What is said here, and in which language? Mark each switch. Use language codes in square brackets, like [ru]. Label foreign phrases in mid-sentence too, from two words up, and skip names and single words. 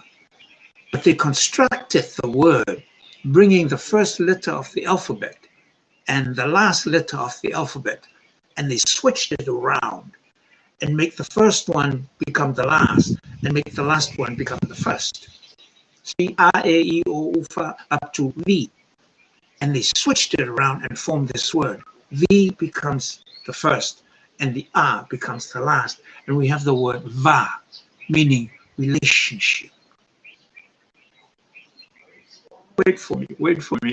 [en] But they constructed the word, bringing the first letter of the alphabet and the last letter of the alphabet, and they switched it around and make the first one become the last, and make the last one become the first. See, a, e, I, o, u, fa, up to v. And they switched it around and formed this word. V becomes the first, and the A becomes the last. And we have the word va, meaning relationship. Wait for me.